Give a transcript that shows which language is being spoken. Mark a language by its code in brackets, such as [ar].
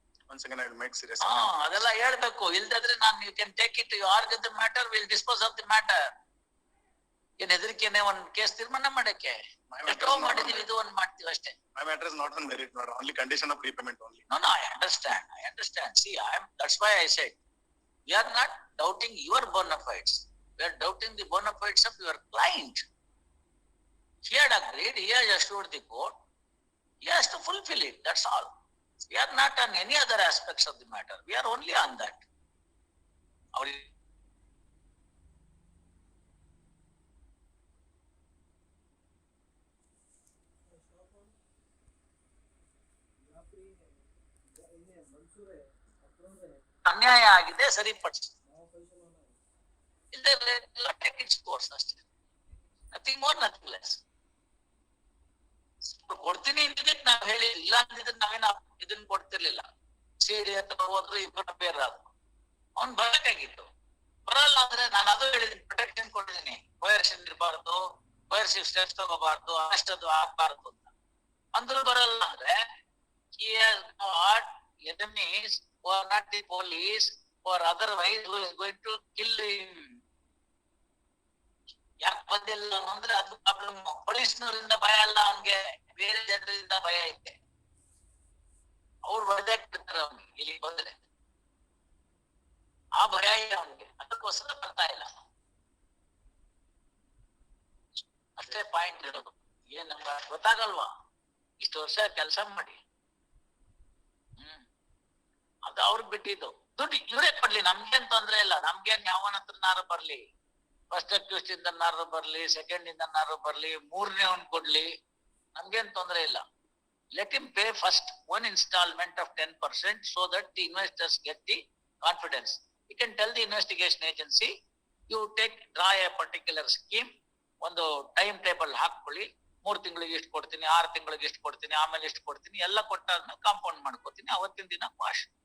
[en] Once again, I will make serious. [kn] ಅದೆಲ್ಲ ಹೇಳ್ಬೇಕು. ಇಲ್ದಾದ್ರೆ ನಾನು [en] you can take it, you argue the matter, we'll dispose of the matter. [kn] ಏನ್ ಹೆದರಿಕೆನೆ ಒಂದ್ case ತೀರ್ಮಾನ ಮಾಡಕ್ಕೆ ಎಷ್ಟೋ ಮಾಡಿದೀವಿ, ಇದು ಒಂದ್ ಮಾಡ್ತೀವಿ ಅಷ್ಟೇ. [en] My matter is not on merit, not only condition of repayment only. No, I understand. See, that's why I said, we are not doubting your bona fides. We are doubting the bona fides of your client. He had agreed, he has assured the court, he has to fulfill it, that's all. We are not on any other aspects of the matter. We are only on that. [kn] ಅನ್ಯಾಯ ಆಗಿದೆ, ಸರಿಪಡಿಸಿ. [en] Take its course ಅಷ್ಟೇ. Nothing more, nothing less. [kn] ಕೊಡ್ತೀನಿ ಅಂದಿದ್ದಕ್ಕೆ ನಾವ್ ಹೇಳಿ, ಇಲ್ಲ ಅಂದಿದ್ರೆ ನಾವೇನ ಇದನ್ನ ಕೊಡ್ತಿರ್ಲಿಲ್ಲ. CD ಹತ್ರ ಹೋದ್ರು ಇಬ್ಬರು ಬೇರೆ ಆದ್ರು. ಅವ್ನ್ ಬರಬೇಕಾಗಿತ್ತು. ಬರಲ್ಲ ಅಂದ್ರೆ ನಾನು ಅದು ಹೇಳಿದೀನಿ, ಪ್ರೊಟೆಕ್ಷನ್ ಕೊಟ್ಟಿದ್ದೀನಿ. ಕೋಯರ್ಷನ್ ಇರಬಾರ್ದು, ಕೋಯರ್ಸಿವ್ ಸ್ಟೆಪ್ಸ್ ತಗೋಬಾರ್ದು, ಅಷ್ಟದು ಆಗ್ಬಾರ್ದು ಅಂತ. ಅಂದ್ರೂ ಬರಲ್ಲ ಅಂದ್ರೆ [en] he has got enemies who are not the police or otherwise who is going to kill him. [kn] ಯಾಕೆ ಬಂದಿಲ್ಲ ಅಂದ್ರೆ ಅದು ಪ್ರಾಬ್ಲಮ್. ಪೊಲೀಸ್ನವರಿಂದ ಭಯ ಅಲ್ಲ ಅವನ್ಗೆ, ಬೇರೆ ಜನರಿಂದ ಭಯ ಐತೆ. ಅವ್ರು ಹೊಡೆದಾಕ್ಬಿಡ್ತಾರೆ ಅವನಿಗೆ ಇಲ್ಲಿ ಬಂದ್ರೆ. ಆ ಭಯ ಇದೆ ಅವನಿಗೆ, ಅದಕ್ಕೋಸ್ಕರ ಬರ್ತಾ ಇಲ್ಲ. ಅಷ್ಟೇ ಪಾಯಿಂಟ್ ಇರೋದು. ಏನ್ ನಮ್ಗೆ ಗೊತ್ತಾಗಲ್ವಾ? ಇಷ್ಟು ವರ್ಷ ಕೆಲಸ ಮಾಡಿ, ಅದು ಅವ್ರಿಗೆ ಬಿಟ್ಟಿದ್ದು. ದುಡ್ಡು ಇವರೇ ಕೊಡ್ಲಿ, ನಮ್ಗೇನ್ ತೊಂದ್ರೆ ಇಲ್ಲ. ನಮ್ಗೇನ್ ಯಾವನ ಹತ್ರನಾರು ಬರ್ಲಿ, ಫಸ್ಟ್ ಅಕ್ಯೂಸ್ಟ್ ಇಂದನಾರು ಬರ್ಲಿ, ಸೆಕೆಂಡ್ ಇಂದನಾರು ಬರ್ಲಿ, ಮೂರನೇ ಅವ್ನ್ ಕೊಡ್ಲಿ, ನಮ್ಗೇನ್ ತೊಂದ್ರೆ ಇಲ್ಲ. [en] Let him pay first one installment of 10% so that the investors get the confidence. You can tell the investigation agency, you draw a particular scheme, [kn] ಒಂದು ಟೈಮ್ ಟೇಬಲ್ ಹಾಕೊಳ್ಳಿ. 3 ತಿಂಗಳಿಗೆ ಇಷ್ಟು ಕೊಡ್ತೀನಿ, 6 ತಿಂಗಳಿಗೆ ಇಷ್ಟು ಕೊಡ್ತೀನಿ, ಆಮೇಲೆ ಇಷ್ಟು ಕೊಡ್ತೀನಿ, ಎಲ್ಲ ಕೊಟ್ಟಾದ್ಮೇಲೆ ಕಾಂಪೌಂಡ್ ಮಾಡ್ಕೋತೀನಿ, ಅವತ್ತಿನ ದಿನ ವಾಶ್.